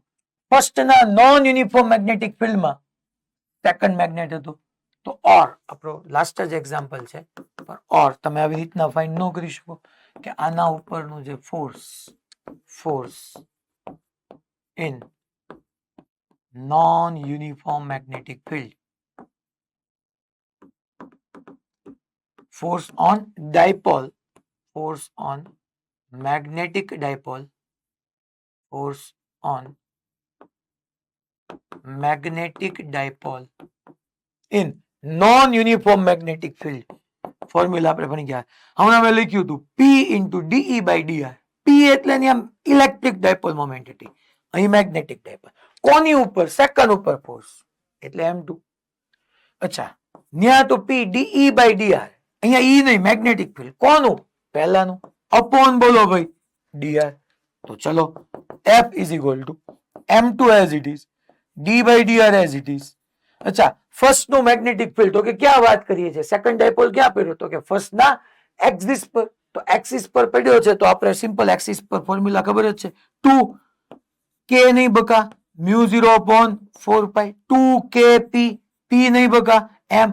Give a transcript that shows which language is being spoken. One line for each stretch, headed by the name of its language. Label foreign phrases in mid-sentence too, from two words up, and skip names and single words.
Gujarati: ફર્સ્ટ ના
English: non uniform magnetic fieldમાં second magnet
Gujarati: હતું તો ઓર આપણો લાસ્ટ જ એક્ઝામ્પલ છે પણ ઓર તમે આવી રીતના ફાઇન્ડ ન કરી શકો કે આના ઉપરનું જે
English: force in non uniform magnetic field force on dipole force on magnetic dipole force on magnetic dipole in non-uniform magnetic field.
Gujarati: ફોર્મ્યુલા આપણે ભણી ગયા. હમણાં મેં લખ્યું હતું
English: P into dE by dr.
Gujarati: P એટલે એની આમ
English: electric dipole moment
Gujarati: હતી, અહીં
English: magnetic dipole.
Gujarati: કોની ઉપર? સેકન્ડ ઉપર ફોર્સ એટલે M2. અચ્છા, ન્યા તો
English: P dE by dr,
Gujarati: અહીંયા E નહીં,
English: magnetic field.
Gujarati: કોનું? પહેલાનું. અપોન બોલો ભાઈ dr. તો ચલો
English: F is equal to M2 as it is, D by dr as it is.
Gujarati: અચ્છા, ફર્સ્ટ નું
English: magnetic field,
Gujarati: તો કે ક્યાં વાત કરીએ છીએ?
English: second dipole
Gujarati: ક્યાં પડ્યો? તો કે ફર્સ્ટ ના એક્સિસ પર. તો એક્સિસ પર પડ્યો છે તો આપણે
English: simple axis
Gujarati: પર ફોર્મ્યુલા ખબર જ છે, 2k નહીં બકા
English: μ0 upon 4 pi,
Gujarati: 2kp, p નહીં બકા m.